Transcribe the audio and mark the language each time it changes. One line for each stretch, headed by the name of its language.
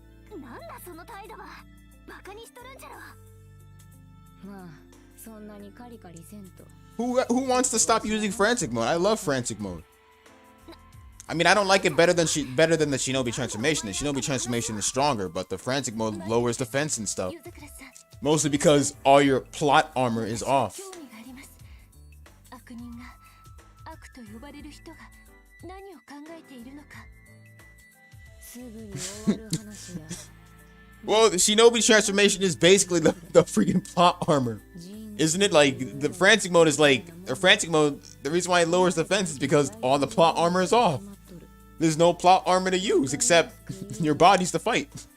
Japanese: なんだその態度はバカにしとるんじゃろまあそんなにカリカリせんと
English: Who wants to stop using frantic mode? I love frantic mode. I mean, I don't like it better than the Shinobi transformation. The Shinobi transformation is stronger, but the frantic mode lowers defense and stuff.
Japanese: 夜桜さん
English: Mostly because all your plot armor is off.
Japanese: 興味があります悪人が悪と呼ばれる人が何を考えているのかすぐに終わる話や
English: Well, the Shinobi transformation is basically the freaking plot armor. Isn't it? Like, the frantic mode is like, or frantic mode, the reason why it lowers defense is because all the plot armor is off. There's no plot armor to use except your bodies to fight.